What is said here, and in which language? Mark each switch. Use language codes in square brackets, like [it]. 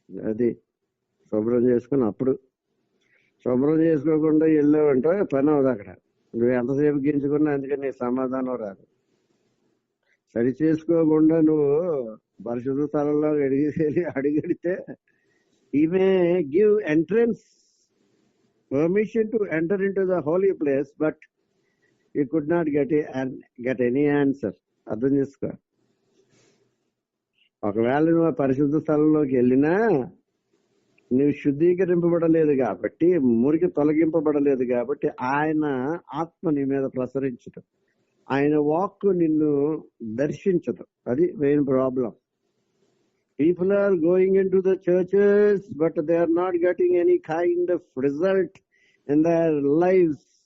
[te] అది శుభ్రం చేసుకుని, అప్పుడు శుభ్రం చేసుకోకుండా వెళ్ళావంటే పని అవుతుంది అక్కడ. నువ్వు ఎంతసేపు గించుకున్నా అందుకని సమాధానం రాదు. సరి చేసుకోకుండా నువ్వు పరిశుద్ధ స్థలంలో అడిగితే [en] he may give entrance, permission to enter into the holy place, but you could not get any answer. [te] అర్థం చేసుకో. ఒకవేళ నువ్వు పరిశుద్ధ స్థలంలోకి వెళ్ళినా నువ్వు శుద్ధీకరింపబడలేదు కాబట్టి, మురికి తొలగింపబడలేదు కాబట్టి ఆయన ఆత్మ నీ మీద ప్రసరించదు, ఆయన వాక్కు నిన్ను దర్శించదు. అది main problem. [en] People are going into the churches, but they are not getting any kind of result in their lives.